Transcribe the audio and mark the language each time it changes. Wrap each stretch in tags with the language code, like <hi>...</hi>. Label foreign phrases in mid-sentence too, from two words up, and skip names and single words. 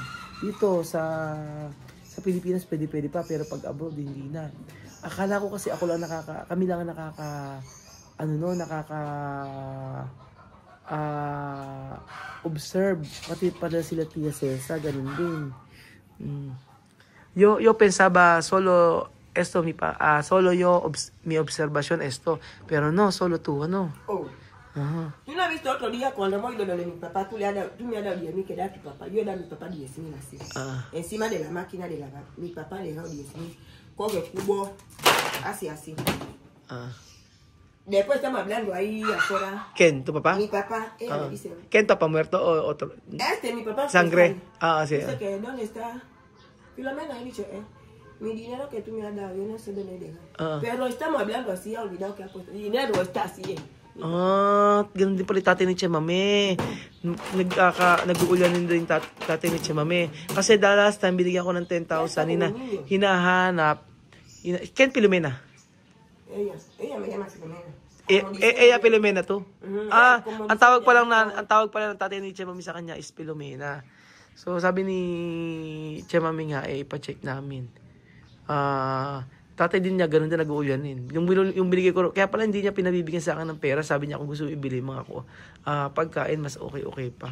<tl>Dito sa Pilipinas, pwede pa, pero pag abroad, hindi na. Akala ko kasi ako lang kami lang observe. Pati pala sila Tia Cesa, ganun din.</tl> <es>Yo pensaba solo esto solo mi observación esto, pero no, solo tú, ¿no? Oh. Tú no has visto otro día cuando hemos ido lo de mi papá, tú me has dado 10,000 que era tu papá. Yo he dado a mi papá 10,000 así. Encima de la máquina de lavar. Mi papá le dejó 10,000. Coge cubo, así. Después estamos hablando ahí afuera. ¿Quién? ¿Tu papá? Mi papá, ella me dice. ¿Quién, papá muerto o otro? Mi papá. Sangre. Sí. Dice que, ¿dónde está? Filomena ha dicho, mi dinero que tú me has dado, yo no sé dónde dejar. Pero estamos hablando así, ha olvidado que ha puesto. El dinero está así,</es> <tl>Ganun din pala tatay ni Chemame. Nag-uulanin din tatay ni Chemame. Kasi</tl> <en>last time,</en> <tl>binigyan ko ng 10,000. Hinahanap. Ken Filomena?</tl> <es>Ella me llama Filomena. Ella Filomena to?</es> <tl>Ang tawag pa lang ng tatay ni Chemame sa kanya is Filomena. So, sabi ni Chemame nga, ipacheck namin. Tatay din niya, ganun din nag-uulanin. Yung binigay ko, kaya pala hindi niya pinabibigyan sa akin ng pera. Sabi niya kung gusto ibili mga ko, pagkain mas okay pa.</tl>